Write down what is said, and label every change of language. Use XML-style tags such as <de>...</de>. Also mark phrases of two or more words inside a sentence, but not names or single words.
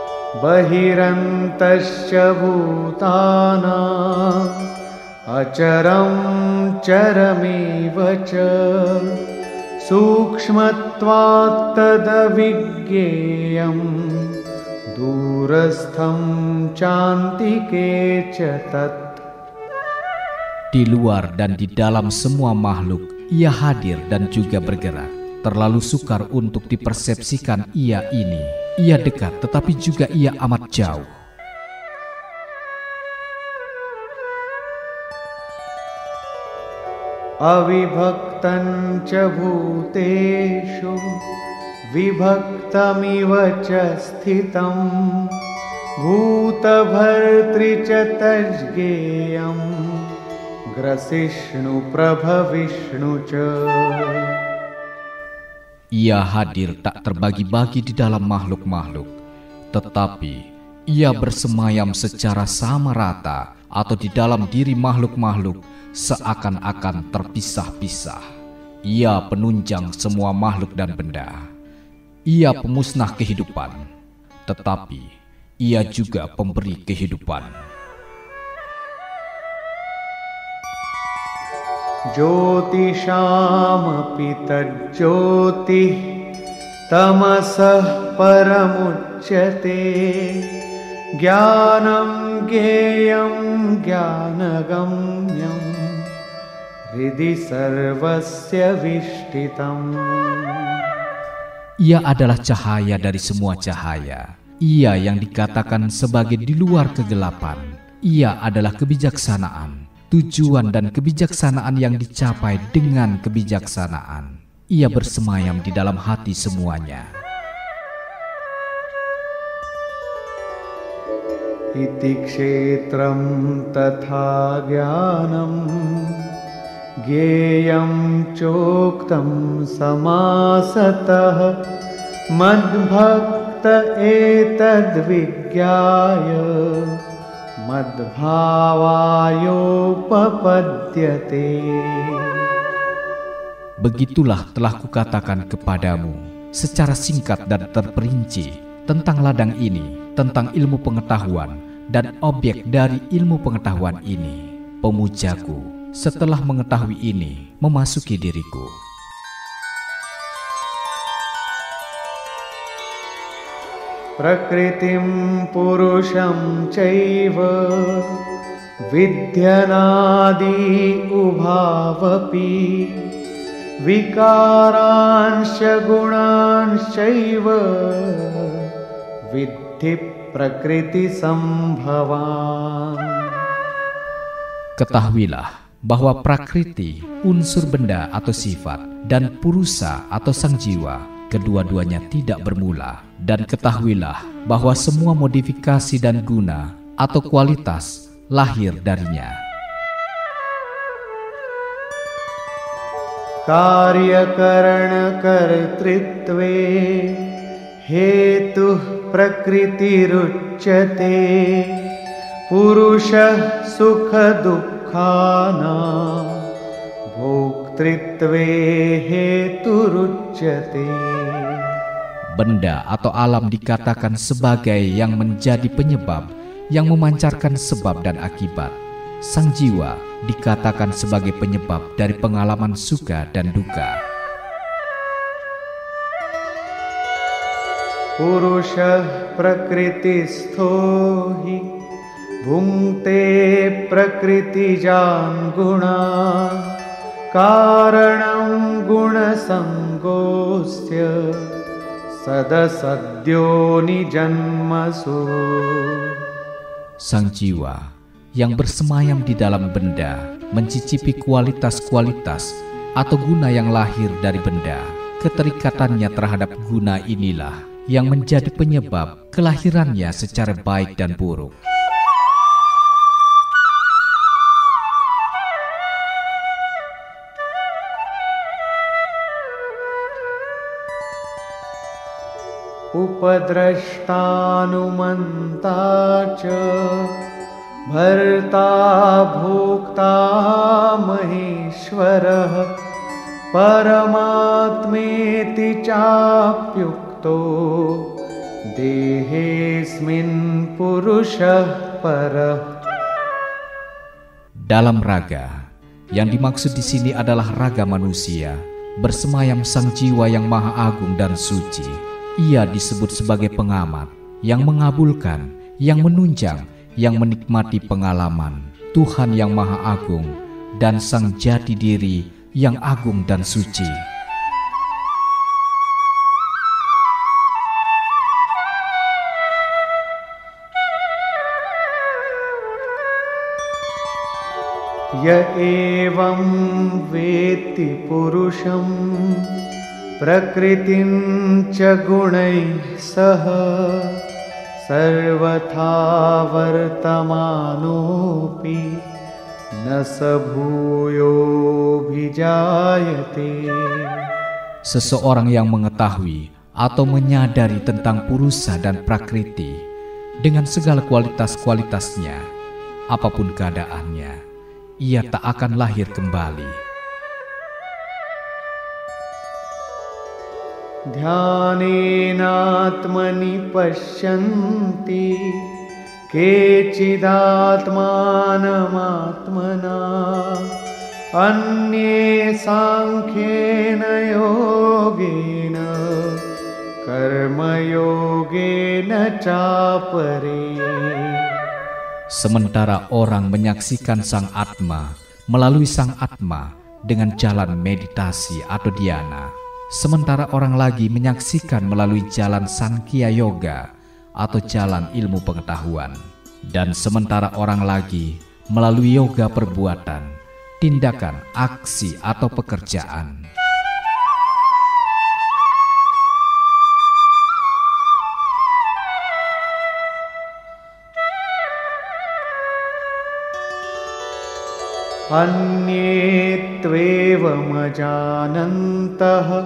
<sa>बहिरन्तश्च भूतानाम् अचरं चरमेव च सूक्ष्मत्वात् तदविज्ञेयं दूरस्थं चान्तिके च तत्.</sa> <id>Di luar dan di dalam semua makhluk, ia hadir dan juga bergerak. Terlalu sukar untuk dipersepsikan ia ini. Ia dekat, tetapi juga ia amat jauh.</id> <sa>अविभक्तं च भूतेषु विभक्तमिव च स्थितं भूतभर्तृ च तज्ज्ञेयं ग्रसिष्णु प्रभविष्णु च.</sa> <id>Ia hadir tak terbagi-bagi di dalam makhluk-makhluk, tetapi ia bersemayam secara sama rata atau di dalam diri makhluk-makhluk seakan-akan terpisah-pisah. Ia penunjang semua makhluk dan benda. Ia pemusnah kehidupan, tetapi ia juga pemberi kehidupan.</id> <sa>ज्योतिषामपि तज्ज्योतिः तमसः परमुच्यते ज्ञानं ज्ञेयं ज्ञानगम्यं हृदि सर्वस्य विष्ठितम्.</sa> <id>Ia adalah cahaya dari semua cahaya. Ia yang dikatakan sebagai di luar kegelapan. Ia adalah kebijaksanaan, tujuan dan kebijaksanaan yang dicapai dengan kebijaksanaan. Ia bersemayam di dalam hati semuanya.</id> <sa>इति क्षेत्रं तथा ज्ञानं ज्ञेयं चोक्तं समासतः मद्भक्त एतद्विज्ञाय मद्भावायोपपद्यते.</sa> <id>Begitulah telah kukatakan kepadamu secara singkat dan terperinci tentang ladang ini, tentang ilmu pengetahuan dan objek dari ilmu pengetahuan ini. Pemujaku setelah mengetahui ini memasuki diriku.</id> <sa>प्रकृतिं पुरुषं चैव विद्यनादि उभावपि विकारांश्च गुणांश्चैव विद्धि प्रकृतिसम्भवान्.</sa> <id>Ketahuilah bahwa prakriti, unsur benda atau sifat, dan purusa atau sang jiwa, kedua-duanya tidak bermula. Dan ketahuilah bahwa semua modifikasi dan guna atau kualitas lahir darinya.</id> <sa>कार्यकरणकर्तृत्वे हेतुः प्रकृतिरुच्यते पुरुषः सुखदुःखानां भोक्तृत्वे हेतुरुच्यते.</sa> <id>Benda atau alam dikatakan sebagai yang menjadi penyebab, yang memancarkan sebab dan akibat. Sang jiwa dikatakan sebagai penyebab dari pengalaman suka dan duka.</id> <sa>पुरुषः प्रकृतिस्थो हि भुङ्क्ते प्रकृतिजान् गुणान् कारणं गुणसङ्गोऽस्य सदसद्योनिजन्मसु.</sa> <id>Sang jiwa yang bersemayam di dalam benda mencicipi kualitas-kualitas atau guna yang lahir dari benda. Keterikatannya terhadap guna inilah yang menjadi penyebab kelahirannya secara baik dan buruk.</id> <sa>उपद्रष्टानुमन्ता च भर्ता भोक्ता महेश्वरः परमात्मेति चाप्युक्तो देहेऽस्मिन् पुरुषः परः.</sa> <id>Dalam raga, yang dimaksud di sini adalah raga manusia, bersemayam sang jiwa yang maha agung dan suci. Ia disebut sebagai pengamat, yang mengabulkan, yang menunjang, yang menikmati pengalaman Tuhan yang maha agung dan sang jati diri yang agung dan suci.</id> <sa>य एवं वेत्ति पुरुषं प्रकृतिं च गुणैः सह सर्वथा वर्तमानोऽपि न स भूयोऽभिजायते.</sa> <id>Seseorang yang mengetahui atau menyadari tentang purusa dan prakriti dengan segala kualitas-kualitasnya, apapun keadaannya, ia tak akan lahir kembali.</id> <sa>ध्यानेनात्मनि पश्यन्ति केचिदात्मानमात्मना अन्ये सांख्येन योगेन कर्मयोगेन चापरे.</sa> <id>Sementara orang menyaksikan sang Atma melalui sang Atma dengan jalan meditasi atau dhyana, sementara orang lagi menyaksikan melalui jalan Sankhya Yoga atau jalan ilmu pengetahuan, dan sementara orang lagi melalui yoga perbuatan, tindakan, aksi atau pekerjaan.</id> <sa>अन्ये त्वेवमजानन्तः</sa>